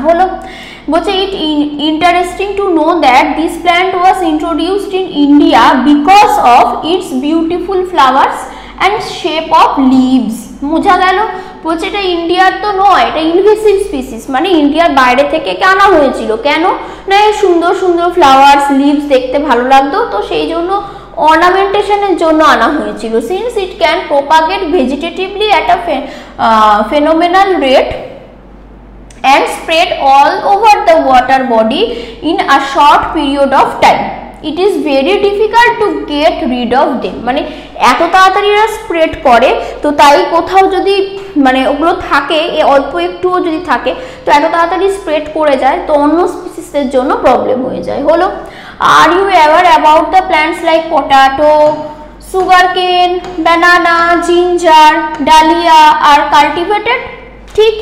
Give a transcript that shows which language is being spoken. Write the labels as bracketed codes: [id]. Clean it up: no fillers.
[bn] হলো বলছে [en] It interesting to know that this plant was introduced in India because of its beautiful flowers and shape of leaves. [bn] বোঝা গেল, বলছে এটা ইন্ডিয়ার তো নয়, এটা ইনভেসিভ স্পিসিস, মানে ইন্ডিয়ার বাইরে থেকে আনা হয়েছিল। কেন না এই সুন্দর সুন্দর ফ্লাওয়ার্স লিভস দেখতে ভালো লাগতো, তো সেই জন্য অর্নামেন্টেশনের জন্য আনা হয়েছিল। [en] Since it can propagate vegetatively at a phenomenal rate and spread all over the water body in a short period of time. It is very difficult to get rid of them. [bn] মানে এত তাড়াতাড়ি এরা স্প্রেড করে, তো তাই কোথাও যদি মানে ওগুলো থাকে অল্প একটুও যদি থাকে তো এত তাড়াতাড়ি স্প্রেড করে যায়, তো অন্য স্পিসিসের জন্য প্রবলেম হয়ে যায়। [en] হলো are you aware about the plants like potato, sugarcane, banana, ginger, dahlia are cultivated? ঠিক।